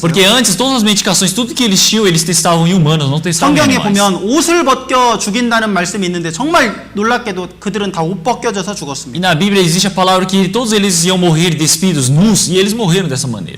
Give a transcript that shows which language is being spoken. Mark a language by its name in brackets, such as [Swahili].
[Portuguese] Porque antes, todas as medicações, tudo que eles tinham, eles testavam em humanos, não testavam em [Korean] 성경에 [Portuguese] animais. [Korean] 보면 옷을 벗겨 죽인다는 말씀이 있는데 정말 놀랍게도 그들은 다 옷 벗겨져서 죽었습니다. [Portuguese] E na Bíblia existe a palavra que todos eles iam morrer despidos, nus, e eles morreram dessa maneira.